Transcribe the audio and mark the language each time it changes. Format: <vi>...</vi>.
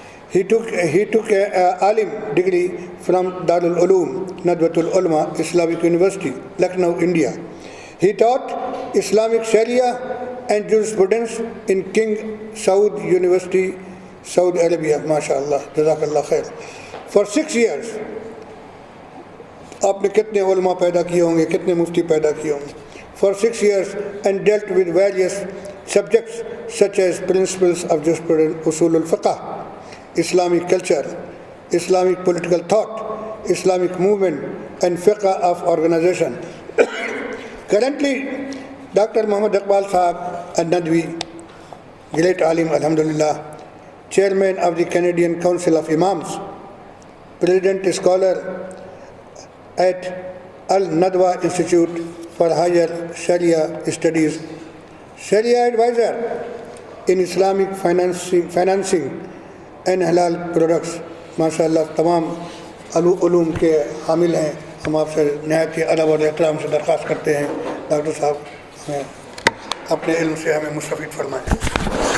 <en>He took a alim degree from Darul Uloom Nadwatul Ulama Islamic University, Lucknow, India. He taught Islamic Sharia and jurisprudence in King Saud University, Saudi Arabia. MashaAllah, Jazakallah khair. For 6 years,</en> <hi>आपने कितने उलमा पैदा किए होंगे, कितने मुफ्ती पैदा किए होंगे.</hi> <en>For 6 years, and dealt with various subjects such as principles of jurisprudence, usul al-fiqh, Islamic culture, Islamic political thought, Islamic movement, and fiqh of organization. Currently, Dr. Muhammad Iqbal Sahab al-Nadwi, great alim, alhamdulillah, chairman of the Canadian Council of Imams, president scholar at Al-Nadwa Institute for Higher Sharia Studies, Sharia advisor in Islamic financing and halal products.</en> <hi>माशाअल्लाह तमाम उलूम के हामिल हैं। हम आपसे नहायत ही अदब और एहतराम से दरख्वास्त करते हैं, डॉक्टर साहब हमें अपने इल्म से हमें मुस्तफ़ीद फरमाएं।</hi>